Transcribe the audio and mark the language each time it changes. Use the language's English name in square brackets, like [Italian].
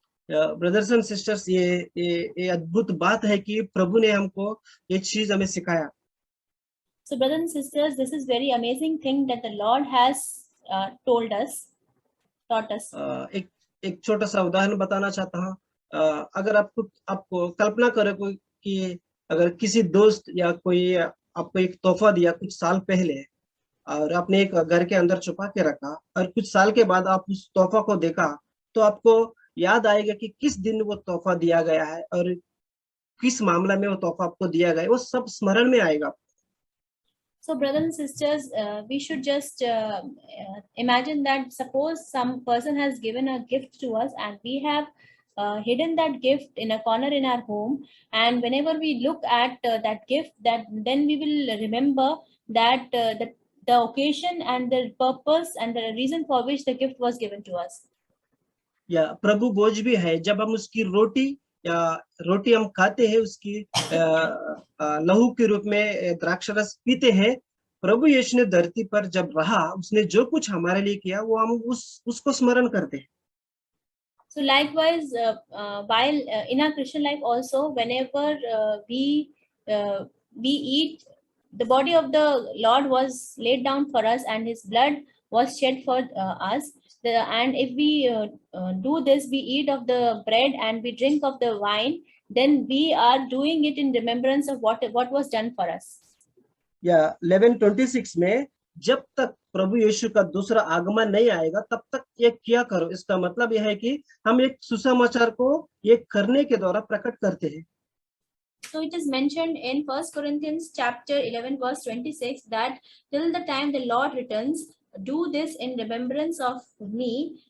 [English] brothers and sisters, [Hindi] ये अद्भुत बात है कि प्रभु ने हमको ये चीज हमें सिखाया। [English] So brothers and sisters, this is very amazing thing that the Lord has taught us. [Hindi] एक छोटा सा उदाहरण बताना चाहता हूँ। अगर आपको कल्पना करो कि अगर किसी दोस्त या कोई आपको एक तोहफा दिया कुछ साल पहले और आपने एक घर के अंदर छुपा के रखा और कुछ साल के बाद आप उस तोहफा को देखा, तो आपको याद आएगा कि किस दिन वो तोहफा दिया गया है और किस मामला में वो तोहफा आपको दिया गया है, वो सब स्मरण में आएगा। [English] So brothers and sisters, we should just imagine that suppose some person has given a gift to us and we have hidden that gift in a corner in our home, and whenever we look at that gift, then we will remember that the occasion and the purpose and the reason for which the gift was given to us. [Hindi] या प्रभु भोज भी है, जब हम उसकी रोटी या रोटी हम खाते हैं उसकी लहू के रूप में द्राक्ष रस पीते हैं, प्रभु यीशु ने धरती पर जब रहा, उसने जो कुछ हमारे लिए किया वो हम उसको स्मरण करते हैं। [English] So likewise, while in our Christian life also, whenever we eat, the body of the Lord was laid down for us, and His blood was shed for us. And if we do this, we eat of the bread and we drink of the wine, then we are doing it in remembrance of what was done for us. [Hindi] या 11:26 में जब तक प्रभु यीशु का दूसरा आगमन नहीं आएगा तब तक ये किया करो। इसका मतलब यह है कि हम एक सुसमाचार को ये करने के द्वारा प्रकट करते हैं। [English] So it is mentioned in 1 Corinthians chapter 11 verse 26 that till the time the Lord returns, do this in remembrance of me.